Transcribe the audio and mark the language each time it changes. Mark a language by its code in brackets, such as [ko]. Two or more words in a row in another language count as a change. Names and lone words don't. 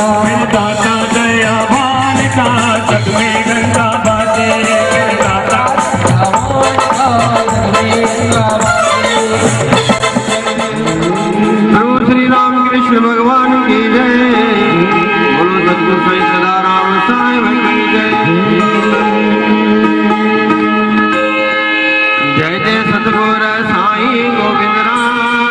[hi] दाता दयावान का जग में गंगा बाजे, दाता दयावान का जग में गंगा बाजे। प्रभु श्री राम कृष्ण भगवान की जय। बोलो सतगुरु साईं सदा राम साईं की जय। जय जय सतगुरु साईं गोविंद राम।